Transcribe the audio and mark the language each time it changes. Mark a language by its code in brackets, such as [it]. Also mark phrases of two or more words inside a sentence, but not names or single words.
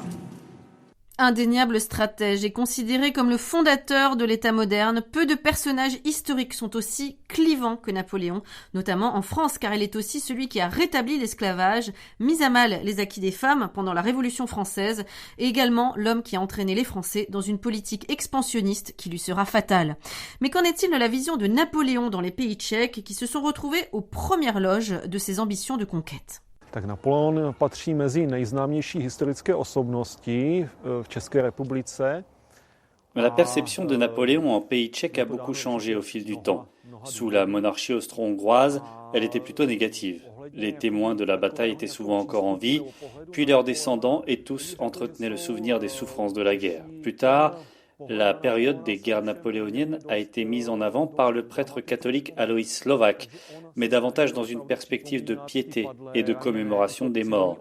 [fr] Indéniable stratège et considéré comme le fondateur de l'État moderne, peu de personnages historiques sont aussi clivants que Napoléon, notamment en France, car il est aussi celui qui a rétabli l'esclavage, mis à mal les acquis des femmes pendant la Révolution française, et également l'homme qui a entraîné les Français dans une politique expansionniste qui lui sera fatale. Mais qu'en est-il de la vision de Napoléon dans les pays tchèques qui se sont retrouvés aux premières loges de ses ambitions de conquête? [cs] Tak Napoleon patří mezi nejznámější historické osobnosti v České republice. [fr] La perception de Napoléon en pays tchèque a beaucoup changé au fil du temps. Sous la monarchie austro-hongroise, elle était plutôt négative. Les témoins de la bataille étaient souvent encore en vie, puis leurs descendants et tous entretenaient le souvenir des souffrances de la guerre. Plus tard, la période des guerres napoléoniennes a été mise en avant par le prêtre catholique Alois Slovák, mais davantage dans une perspective de piété et de commémoration des morts.